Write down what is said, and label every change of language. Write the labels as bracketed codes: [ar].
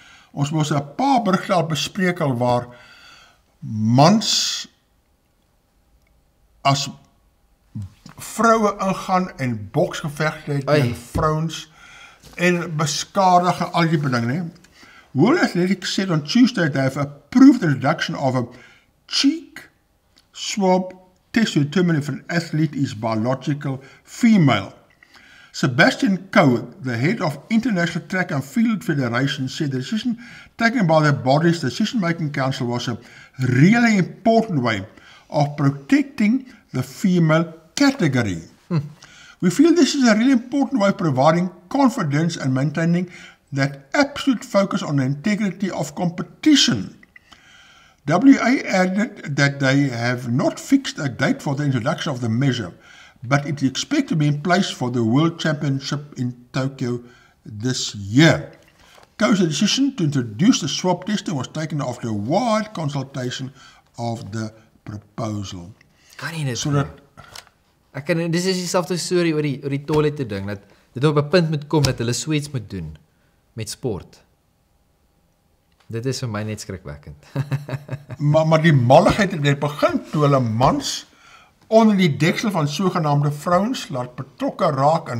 [af] Ons moes 'n paar berigte al bespreek al waar mans as vroue ingaan en boksgevegte het teen vrouens en beskadig al die dinge, né? [en] World Athletics said on Tuesday they have approved the introduction of a cheek swab test to determine if an athlete is biological female. Sebastian Coe, the head of International Track and Field Federation, said the decision taken by the body's decision-making council was a really important way of protecting the female category. We feel this is a really important way of providing confidence and maintaining that absolute focus on the integrity of competition. WA added that they have not fixed a date for the introduction of the measure, but it is expected to be in place for the World Championship in Tokyo this year. Coe's decision to introduce the swab testing was taken after a wide consultation of the proposal. [af] Kan nie dit So dat, Ek kan dis is dieselfde storie oor die toilette ding dat dit op 'n punt moet kom dat hulle sweets moet doen met sport. Dit is vir my net skrikwekkend. maar die malligheid het net begin toe hulle mans onder die deksel van sogenaamde vrouens laat betrokke raak in